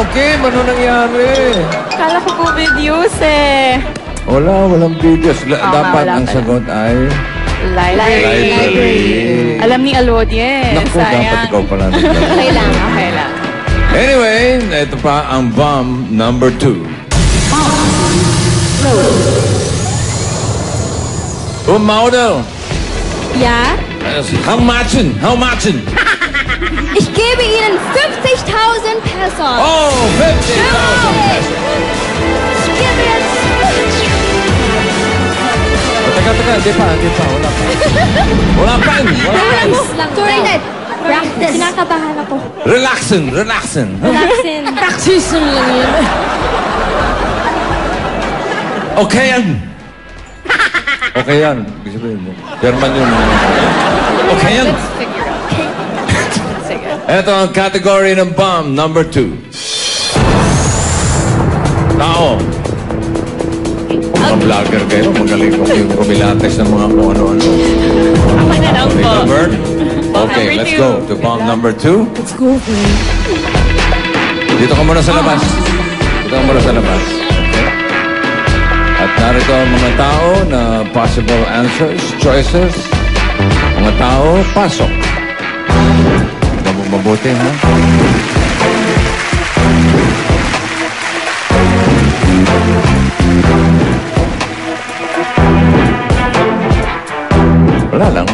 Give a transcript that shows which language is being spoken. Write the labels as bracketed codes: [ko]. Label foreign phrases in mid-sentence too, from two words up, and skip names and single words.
[tl] Kim, ano nangyari? Kala ko po videos eh. Walang videos. Dapat wala ang pala. sagot ay Library. Alam ni Alodie. Naku, dapat Sayang. ikaw pala. Okay lang. Okay lang. Anyway, ito pa ang [en] bomb number 2. [tl] Model. [de] Ja? [en] How much? How much? [de] Ich gebe Ihnen 50.000 Pesos. [en] Oh, 50,000 pesos. [de] Ich gebe jetzt... [tl] Teka, di pa. Wala pa. [en] Practice. Practice. [tl] Kinakabahan ako. Relaxing. Relaxin. Practice lang yun. Okay yan. Okay yan. Ibig sabihin mo. German yun. Okay yan. [en] Let's figure out. [tl] Sige. Ito ang category ng [en] bomb number 2. [tl] Tao. Mga vlogger kayo, magaling ko yung kumilates ng mga kung ano-ano. Ako na lang [en] Okay, [tl] po. [en] number? Bomb Okay, number let's two. go to bomb number 2. Let's go, friend. [tl] Dito ka muna sa labas. Dito ka muna sa labas. Okay? At narito ang mga tao na [en] possible answers, choices. [tl] Mga tao, pasok. Mabuti, ha? Wala lang.